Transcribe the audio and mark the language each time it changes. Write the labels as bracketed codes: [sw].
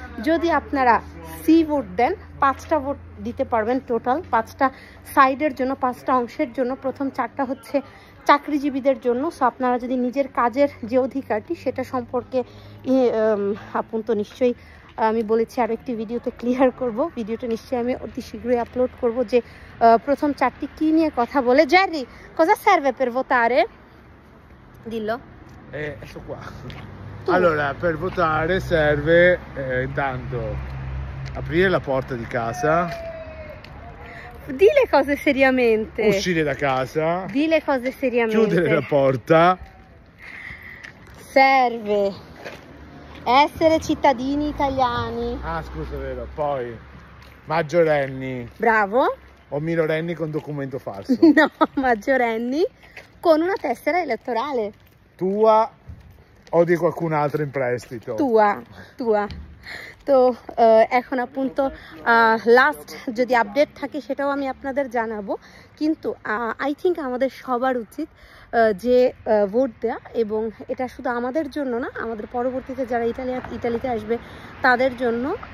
[bn] যদি আপনারা C vote দেন 5টা ভোট দিতে পারবেন টোটাল, 5টা সাইডের জন্য, 5টা অংশের জন্য। প্রথম 4টা হচ্ছে চাকরিজীবীদের জন্য। সো আপনারা যদি নিজের কাজের যে অধিকারটি সেটা সম্পর্কে আপনি তো নিশ্চয়ই আমি বলেছি আরও একটি ভিডিওতে ক্লিয়ার করব। ভিডিওটা নিশ্চয়ই আমি অতি শীঘ্রই আপলোড করব যে প্রথম 4টি কী নিয়ে কথা বলে। [it] Jerry, cosa serve per votare? Dillo. Ecco qua. Allora, per votare serve intanto aprire la porta di casa. Di le cose seriamente. Uscire da casa. Di le cose seriamente. Chiudere la porta. Serve essere cittadini italiani. Ah, scusa, vero. Poi maggiorenni. Bravo. O minorenni con documento falso. No, maggiorenni con una tessera elettorale. Tua o di qualcun altro in prestito? Tua. [bn] তো এখন appunto last যদি update থাকে সেটাও আমি আপনাদের জানাবো। কিন্তু [en] I think [bn] আমাদের সবার উচিত যে ভোট দেয়া, এবং এটা শুধু আমাদের জন্য না, আমাদের পরবর্তীতে যারা ইটালিতে আসবে তাদের জন্য।